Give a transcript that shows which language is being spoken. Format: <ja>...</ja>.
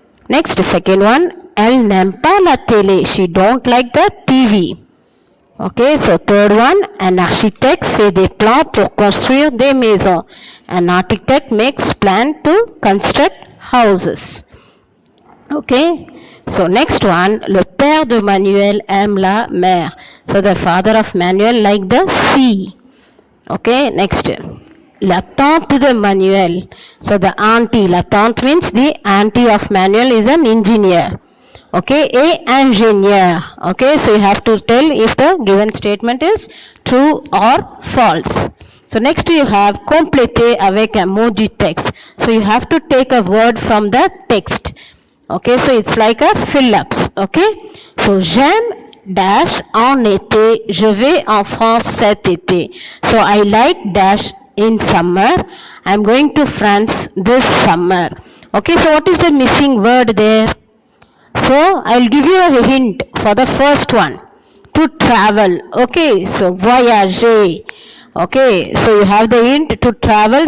<en>Next, second one,</en> <fr>elle n'aime pas la télé.</fr> <en>She don't like the TV. Okay, so third one,</en> <fr>un architecte fait des plans pour construire des maisons.</fr> <en>An architect makes plans to construct houses. Okay, so next one,</en> <fr>le père de Manuel aime la mer.</fr> <en>So the father of Manuel like the sea. Okay, next,</en> <fr>la tante de Manuel.</fr> <en>So the auntie,</en> <fr>la tante</fr> <en>means the auntie of Manuel is an engineer. Okay,</en> <fr>et ingénieur.</fr> <en>Okay, so you have to tell if the given statement is true or false. So next you have</en> <fr>compléter avec un mot du texte.</fr> <en>So you have to take a word from the text. Okay, so it's like a fill-ups. Okay, so</en> <fr>j'aime dash en été. Je vais en France cet été.</fr> <en>So I like dash in summer. I'm going to France this summer. Okay, so what is the missing word there? So I'll give you a hint for the first one. To travel. Okay, so voyager. Okay, so you have the hint to travel.</en>